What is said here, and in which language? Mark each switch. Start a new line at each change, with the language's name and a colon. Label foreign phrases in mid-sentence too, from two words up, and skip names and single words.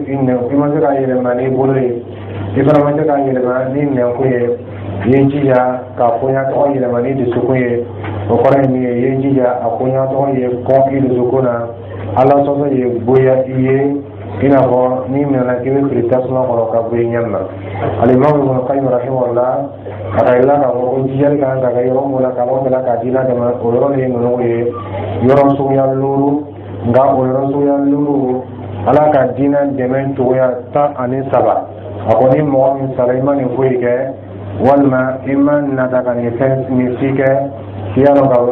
Bambara: ni bolo ye i fana ma se k'a yɛlɛma ni nɛkun ye i ye jija ka koɲa tɔgɔ yɛlɛma ni dusukun ye o kɔrɔ ye min ye i ye jija a koɲa tɔgɔ ye kɔn i dusukun na ala sɔsɔ ye bonya i ye i n'a fɔ n'i minɛna k'i bɛ fili tasuma kɔrɔ ka bɔ i ɲɛ ma alimamu ibn qayyim rahimahullah a ka yira k'a fɔ ko jijali kan ka kɛ yɔrɔ min na ka ala dala ka diinɛ dɛmɛ o yɔrɔ de ye ninnu ye yɔrɔ suguya 5 nka o yɔrɔ suguya 5 ala ka diinɛ dɛmɛ cogoya 13 a ko ni mɔgɔ min sara i ma nin foyi kɛ walima i ma nata ka nin fɛn nin si kɛ k'i y'a dɔn k'a fɔ